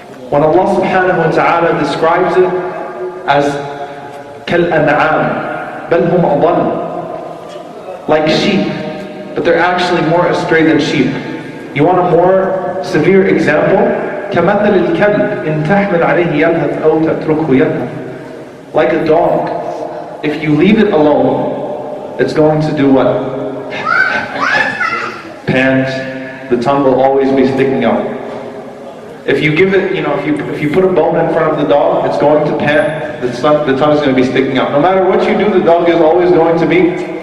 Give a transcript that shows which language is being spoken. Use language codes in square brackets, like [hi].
[en] When Allah subhanahu wa ta'ala describes it as [ar] kal an'am, bal hum adall, [en] like sheep, but they're actually more astray than sheep. You want a more severe example? [ar] كمثل الكلب إن تحمل عليه يلهث أو تتركه يلهث. [en] Like a dog, if you leave it alone, it's going to do what? Pant. The tongue will always be sticking out. If you give it, if you put a bone in front of the dog, it's going to pant. The tongue is going to be sticking out. No matter what you do, the dog is always going to be.